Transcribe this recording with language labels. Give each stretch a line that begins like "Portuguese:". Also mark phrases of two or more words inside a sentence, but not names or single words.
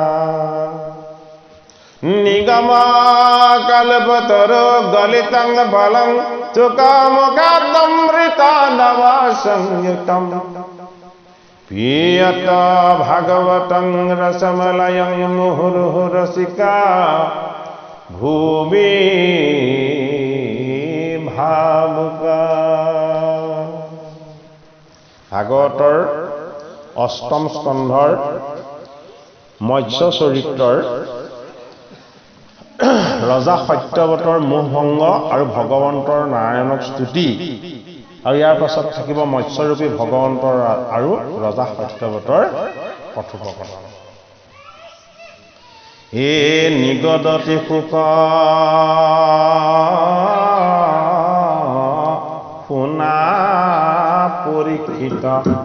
Sanskrit: निगमा कल्पतरो गलितं बलं चुकामुखादमृतान्नवा संयुतं पीयत भागवतं रसमलयं मुहुर्मुहुः रसिका भूमि भावुका।
Assamese: ভাগৱতৰ অষ্টম স্কন্ধৰ মৎস্য চৰিত্ৰৰ ৰজা সত্যৱতৰ মোহভংগ আৰু ভগৱন্তৰ নাৰায়ণক স্তুতি আৰু ইয়াৰ পাছত থাকিব মৎস্যৰূপী ভগৱন্তৰ আৰু ৰজা সত্যৱতৰ কথোপকথন। এ নিগদতি সুখ শুনা পৰীক্ষিত